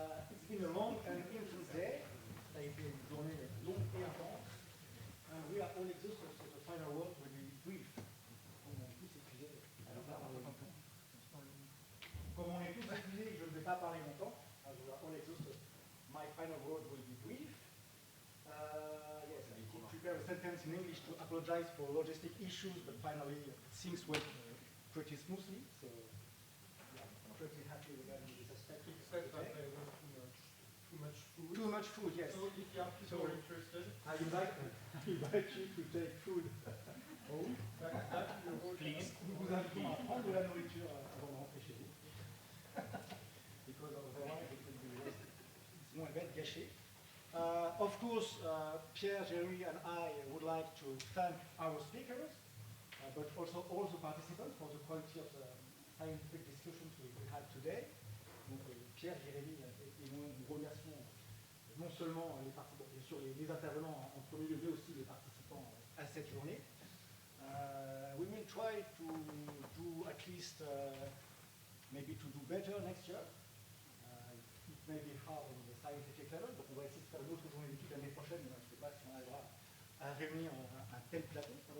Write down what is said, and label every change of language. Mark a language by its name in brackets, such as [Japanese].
[English] It's been a long and intense day. [French] Ça a été une journée longue et intense. [English] And we are all exhausted, so the final word will be brief. [French] Comme on est tous épuisés, je ne vais pas parler longtemps. Comme on est tous épuisés, je ne vais pas parler longtemps. [English] As we are all exhausted, my final word will be brief. Yes, I could prepare a sentence in English to apologize for logistic issues, but finally things went pretty smoothly. So yeah, I'm pretty happy regarding this aspect. Except that there was too much food. Too much food, yes. So if you have people interested, I invite you to take food home. please. [French] Nous vous invitons à prendre de la nourriture avant de rentrer chez vous. [English] Because otherwise it will be wasted. [French] Sinon elle va être gâchée. [English] Of course, Pierre, Jerry, and I would like to thank our speakers, but also all the participants for the quality of the scientific discussions we had today. [French] Donc, Pierre, Jérémy et moi, nous remercions non seulement les participants, bien sûr les intervenants en premier lieu, mais aussi les participants à cette journée. [English] We will try to do at least, maybe to do better next year. It may be hard on the scientific level, [French] donc on va essayer de faire une autre journée d'études l'année prochaine, mais je ne sais pas si on arrivera à réunir un tel plateau.